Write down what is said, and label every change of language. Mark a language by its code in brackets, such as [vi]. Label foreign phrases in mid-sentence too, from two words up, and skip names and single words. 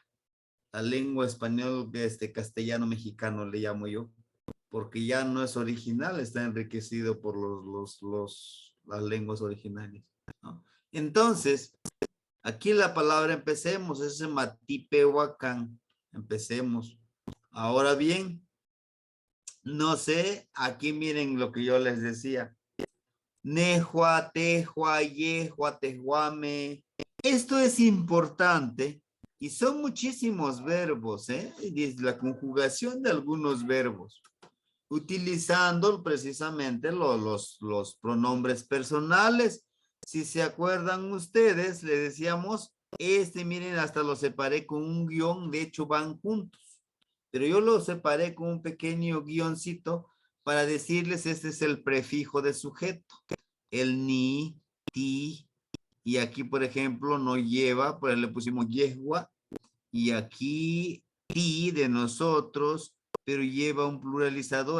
[es] La lengua español, castellano mexicano le llamo yo, porque ya no es original, está enriquecido por las lenguas originarias, ¿no? Entonces, aquí la palabra empecemos, es Matipehuacán, empecemos. Ahora bien, no sé, aquí miren lo que yo les decía, [nah] Nejua, tejua, yejua, tejuame. [es] Esto es importante y son muchísimos verbos, ¿eh? Es la conjugación de algunos verbos, utilizando precisamente los pronombres personales. Si se acuerdan ustedes, le decíamos, miren, hasta lo separé con un guión, de hecho van juntos, pero yo lo separé con un pequeño guioncito para decirles, este es el prefijo de sujeto, el ni, ti, y aquí, por ejemplo, no lleva, pues le pusimos yehua, y aquí ti de nosotros, pero lleva un pluralizador.